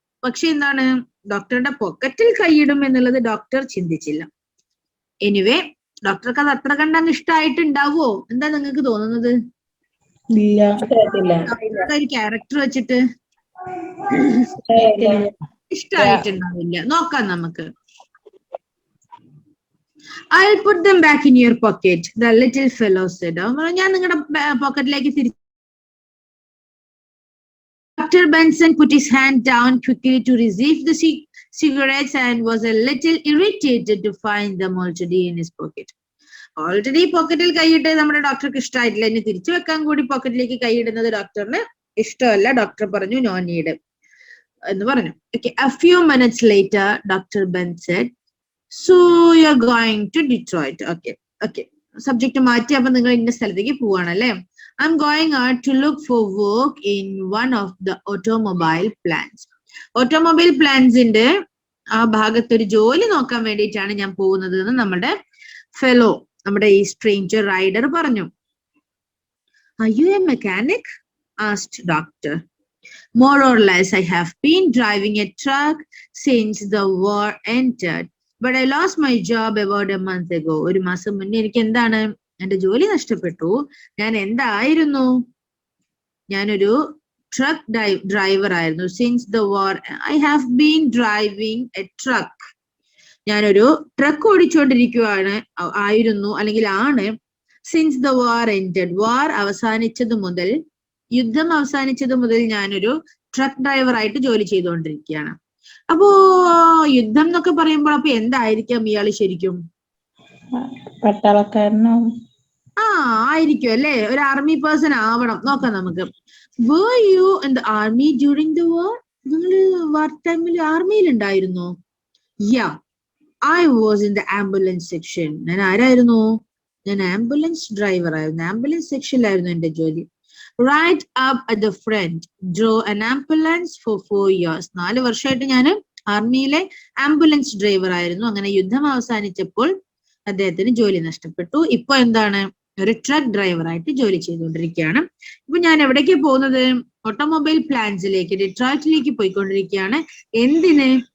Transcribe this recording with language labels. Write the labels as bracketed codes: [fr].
[ml] പക്ഷെ എന്താണ്, ഡോക്ടറുടെ പോക്കറ്റിൽ കൈയിടും എന്നുള്ളത് ഡോക്ടർ ചിന്തിച്ചില്ല. എനിവേ, ഡോക്ടർക്ക് അത് അത്ര കണ്ടങ്ങ് ഇഷ്ടമായിട്ടുണ്ടാവോ? എന്താ നിങ്ങൾക്ക് തോന്നുന്നത്? ഇല്ല, ഡോക്ടറുടെ ഒരു ക്യാരക്ടർ വെച്ചിട്ട് ഇഷ്ടമായിട്ടുണ്ടാവില്ല. നോക്കാം നമുക്ക്. [en] I'll put them back in your pocket, the little fellow said. [ml] ഞാൻ നിങ്ങളുടെ പോക്കറ്റിലേക്ക് തിരിച്ചു. [en] Dr. Benson put his hand down quickly to receive the cigarettes and was a little irritated to find them already in his pocket. [ml] Already പോക്കറ്റിൽ കൈയിട്ട് നമ്മുടെ ഡോക്ടർക്ക് ഇഷ്ടമായിട്ടില്ല, ഇനി തിരിച്ചു വെക്കാൻ കൂടി പോക്കറ്റിലേക്ക് കൈയിടുന്നത് ഡോക്ടറിന് ഇഷ്ടമല്ല. ഡോക്ടർ പറഞ്ഞു [en] no need [ml] എന്ന് പറഞ്ഞു. [en] Okay, a few minutes later, Dr. Ben said, "So you're going to Detroit?" Okay. [ml] Subject മാറ്റി, അപ്പൊ നിങ്ങൾ ഇന്ന സ്ഥലത്തേക്ക് പോവാണല്ലേ. [en] I'm going out to look for work in one of the automobile plants. [ml] Automobile പ്ലാന്റ്സിന്റെ ആ ഭാഗത്ത് ഒരു ജോലി നോക്കാൻ വേണ്ടിയിട്ടാണ് ഞാൻ പോകുന്നത് എന്ന് നമ്മുടെ ഫെലോ, നമ്മുടെ ഈ സ്ട്രേഞ്ചർ റൈഡർ പറഞ്ഞു. [en] Are you a mechanic? asked doctor. More or less, I have been driving a truck since the war entered, but I lost my job about a month ago. [ml] ഒരു മാസം മുന്നേ എനിക്ക് എന്താണ്, എന്റെ ജോലി നഷ്ടപ്പെട്ടു. ഞാൻ എന്തായിരുന്നു? ഞാനൊരു ട്രക്ക് ഡ്രൈവർ ആയിരുന്നു. [en] Since the war I have been driving a truck. [ml] ഞാനൊരു ട്രക്ക് ഓടിച്ചുകൊണ്ടിരിക്കുകയാണ്, ആയിരുന്നു അല്ലെങ്കിൽ ആണ്. [en] since the war ended, [ml] വാർ അവസാനിച്ചത് മുതൽ, യുദ്ധം അവസാനിച്ചത് മുതൽ ഞാനൊരു ട്രക്ക് ഡ്രൈവർ ആയിട്ട് ജോലി ചെയ്തുകൊണ്ടിരിക്കുകയാണ്. അപ്പോ യുദ്ധം എന്നൊക്കെ പറയുമ്പോൾ അപ്പൊ എന്തായിരിക്കാം ഇയാള് ശരിക്കും? പട്ടാളക്കാരനാവും. ആയിരിക്കും അല്ലെ, ഒരു ആർമി പേഴ്സൺ ആവണം. നോക്കാം നമുക്ക്. [en] Were you in the army during the war? [ml] നിങ്ങള് വാർ ടൈമിൽ ആർമിയിൽ ഉണ്ടായിരുന്നോ? [en] Yeah, I was in the ambulance section. [ml] ഞാൻ ആരായിരുന്നു? ഞാൻ ആംബുലൻസ് ഡ്രൈവർ ആയിരുന്നു. ആംബുലൻസ് സെക്ഷനിലായിരുന്നു എന്റെ ജോലി. [en] Right up at the front, drove an ambulance for 4 years. [ml] 4 വർഷമായിട്ട് ഞാൻ ആർമിയിലെ ആംബുലൻസ് ഡ്രൈവർ ആയിരുന്നു. അങ്ങനെ യുദ്ധം അവസാനിച്ചപ്പോൾ അദ്ദേഹത്തിന് ജോലി നഷ്ടപ്പെട്ടു. ഇപ്പൊ എന്താണ്, ഒരു ട്രക്ക് ഡ്രൈവർ ആയിട്ട് ജോലി ചെയ്തുകൊണ്ടിരിക്കുകയാണ്. ഇപ്പൊ ഞാൻ എവിടേക്ക് പോകുന്നത്? ഓട്ടോമൊബൈൽ പ്ലാന്റ്സിലേക്ക്, ഡിട്രോയിറ്റിലേക്ക് പോയിക്കൊണ്ടിരിക്കുകയാണ്. എന്തിന്?